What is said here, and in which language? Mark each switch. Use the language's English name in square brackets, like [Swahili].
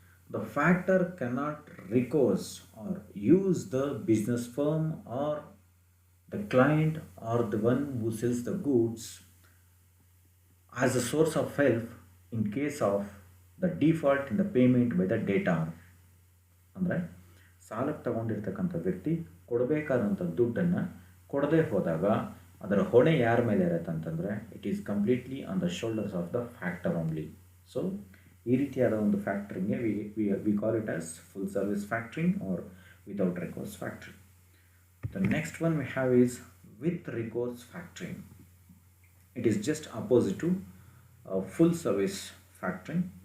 [English] The factor cannot recourse or use the business firm or the client or the one who sells the goods as a source of help in case of the default in the payment by the debtor. [Kannada] ಅಂದರೆ ಸಾಲಕ್ಕೆ ತಗೊಂಡಿರ್ತಕ್ಕಂಥ ವ್ಯಕ್ತಿ ಕೊಡಬೇಕಾದಂಥ ದುಡ್ಡನ್ನು ಕೊಡದೇ ಹೋದಾಗ ಅದರ ಹೊಣೆ ಯಾರ ಮೇಲೆ ಇರುತ್ತೆ ಅಂತಂದರೆ [English] It is completely on the shoulders of the factor only. So [Kannada] ಈ ರೀತಿಯಾದ ಒಂದು ಫ್ಯಾಕ್ಟ್ರಿಂಗ್ಗೆ [English] We call it as full service factoring or without recourse factoring. The next one we have is with recourse factoring. It is just opposite to full service factoring.